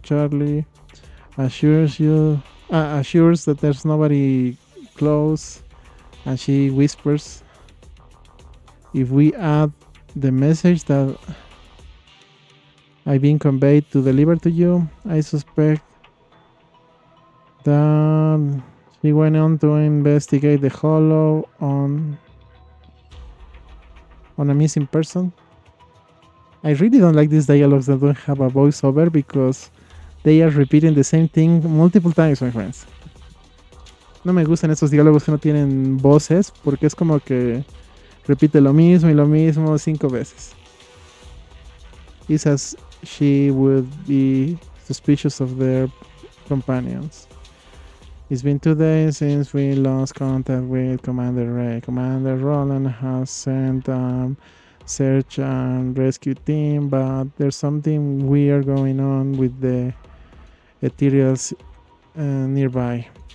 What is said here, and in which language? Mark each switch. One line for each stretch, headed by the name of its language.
English: Charlie assures that there's nobody close, and she whispers, if we add the message that I've been conveyed to deliver to you, I suspect that she went on to investigate the hollow on a missing person. I really don't like these dialogues that don't have a voiceover, because they are repeating the same thing multiple times, my friends.
Spanish: No me gustan esos diálogos que no tienen voces, porque es como que repite lo mismo y lo mismo 5 veces.
English: It's as she would be suspicious of their companions. It's been 2 days since we lost contact with Commander Ray. Commander Roland has sent a search and rescue team, but there's something weird going on with the ethereals nearby.